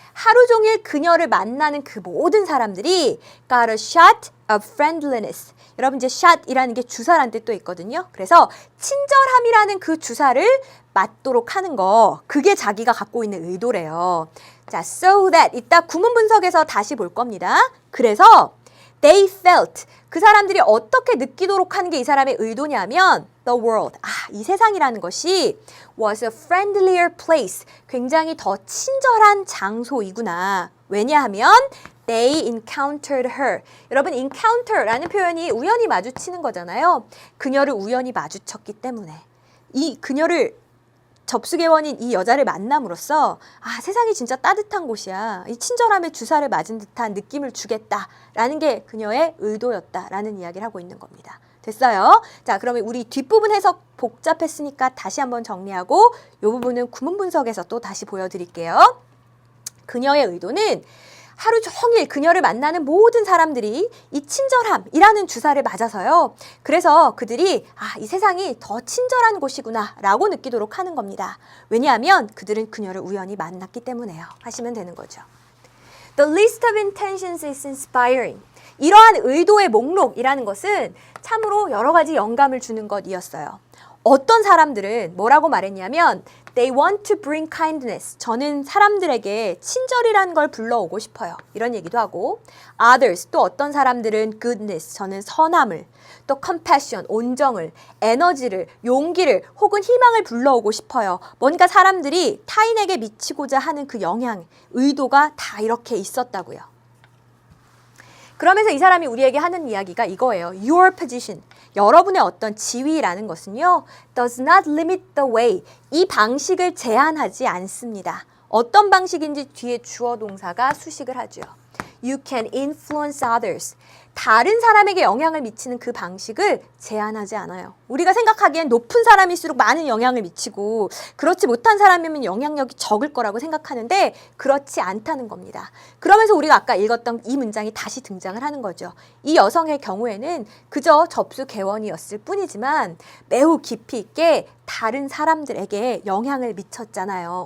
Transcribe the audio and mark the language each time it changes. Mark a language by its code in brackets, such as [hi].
[ko] 하루 종일 그녀를 만나는 그 모든 사람들이 [en] got a shot of friendliness. [ko] 여러분 이제 shot이라는 게 주사라는 뜻도 있거든요. 그래서 친절함이라는 그 주사를 맞도록 하는 거. 그게 자기가 갖고 있는 의도래요. 자, [en] so that [ko] 이따 구문 분석에서 다시 볼 겁니다. 그래서 [en] they felt. [ko] 그 사람들이 어떻게 느끼도록 하는 게 이 사람의 의도냐면 [en] the world. [ko] 이 세상이라는 것이 [en] was a friendlier place. [ko] 굉장히 더 친절한 장소이구나. 왜냐하면 [en] they encountered her. [ko] 여러분 encounter라는 표현이 우연히 마주치는 거잖아요. 그녀를 우연히 마주쳤기 때문에 이 그녀를 접수개원인 이 여자를 만남으로써 세상이 진짜 따뜻한 곳이야. 이 친절함에 주사를 맞은 듯한 느낌을 주겠다라는 게 그녀의 의도였다라는 이야기를 하고 있는 겁니다. 됐어요? 자, 그러면 우리 뒷부분 해석 복잡했으니까 다시 한번 정리하고 이 부분은 구문 분석에서 또 다시 보여드릴게요. 그녀의 의도는 하루 종일 그녀를 만나는 모든 사람들이 이 친절함이라는 주사를 맞아서요. 그래서 그들이 이 세상이 더 친절한 곳이구나 라고 느끼도록 하는 겁니다. 왜냐하면 그들은 그녀를 우연히 만났기 때문에요. 하시면 되는 거죠. [en] The list of intentions is inspiring. [ko] 이러한 의도의 목록이라는 것은 참으로 여러 가지 영감을 주는 것이었어요. 어떤 사람들은 뭐라고 말했냐면 [en] They want to bring kindness. [ko] 저는 사람들에게 친절이라는 걸 불러오고 싶어요. 이런 얘기도 하고 Others, 또 어떤 사람들은 goodness. 저는 선함을, 또 compassion, 온정을, 에너지를, 용기를 혹은 희망을 불러오고 싶어요. 뭔가 사람들이 타인에게 미치고자 하는 그 영향, 의도가 다 이렇게 있었다고요. 그러면서 이 사람이 우리에게 하는 이야기가 이거예요. [en] Your position, [ko] 여러분의 어떤 지위라는 것은요, [en] does not limit the way, [ko] 이 방식을 제한하지 않습니다. 어떤 방식인지 뒤에 주어 동사가 수식을 하죠. [en] You can influence others. [ko] 다른 사람에게 영향을 미치는 그 방식을 제한하지 않아요. 우리가 생각하기엔 높은 사람일수록 많은 영향을 미치고 그렇지 못한 사람이면 영향력이 적을 거라고 생각하는데 그렇지 않다는 겁니다. 그러면서 우리가 아까 읽었던 이 문장이 다시 등장을 하는 거죠. 이 여성의 경우에는 그저 접수 개원이었을 뿐이지만 매우 깊이 있게 다른 사람들에게 영향을 미쳤잖아요.